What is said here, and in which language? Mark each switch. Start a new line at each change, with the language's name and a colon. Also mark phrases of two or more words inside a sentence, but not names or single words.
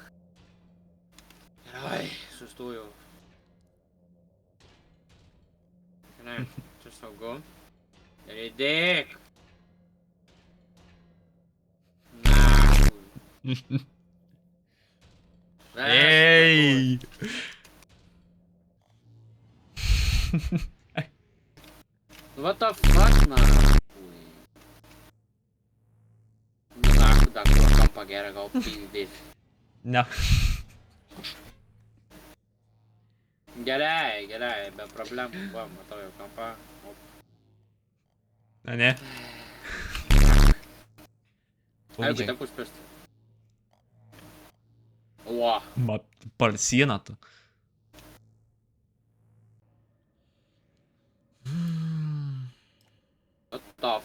Lithuanian: Gerai, sustojau. Gerai, čia saugu. Rėdėk. Na. Ei!
English: What the fuck,
Lithuanian: na? Nu, dar kur kampą gerą gal pildyti. Ne. Gerai, be problemų. Va, matau jau kampą. Ne. Jeigu tak užspėsti. Ua. Ma, per sieną tu.
English: What the f...